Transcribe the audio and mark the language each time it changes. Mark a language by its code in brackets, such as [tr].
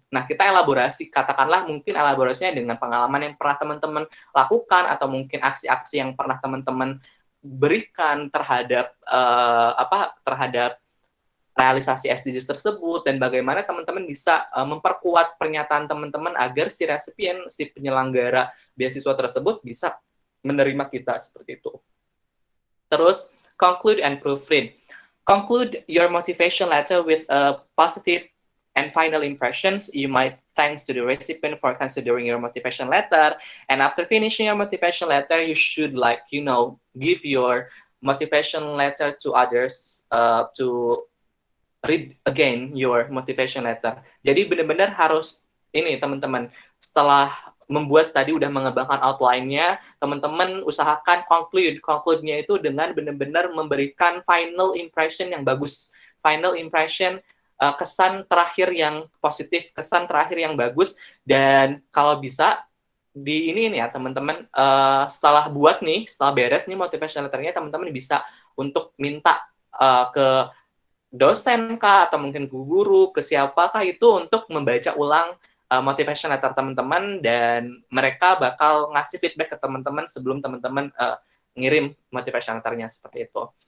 [id] Nah, kita elaborasi, katakanlah mungkin elaborasinya dengan pengalaman yang pernah teman-teman lakukan, atau mungkin aksi-aksi yang pernah teman-teman berikan terhadap terhadap realisasi SDGs tersebut, dan bagaimana teman-teman bisa memperkuat pernyataan teman-teman agar si resipien, si penyelenggara beasiswa tersebut bisa menerima kita seperti itu. [en] Terus, conclude and proofread. Conclude your motivation letter with a positive and final impressions. You might thanks to the recipient for considering your motivation letter. And after finishing your motivation letter, you should give your motivation letter to others to read again your motivation letter. [id] Jadi benar-benar harus ini teman-teman, setelah membuat tadi udah mengembangkan outline-nya, teman-teman usahakan conclude-nya itu dengan benar-benar memberikan final impression yang bagus. Final impression, kesan terakhir yang positif, kesan terakhir yang bagus, dan kalau bisa di ini ya teman-teman, setelah beres nih motivation letter-nya, teman-teman bisa untuk minta ke dosen kah, atau mungkin ke guru, ke siapakah itu untuk membaca ulang motivation letter teman-teman, dan mereka bakal ngasih feedback ke teman-teman sebelum teman-teman ngirim motivation letternya seperti itu.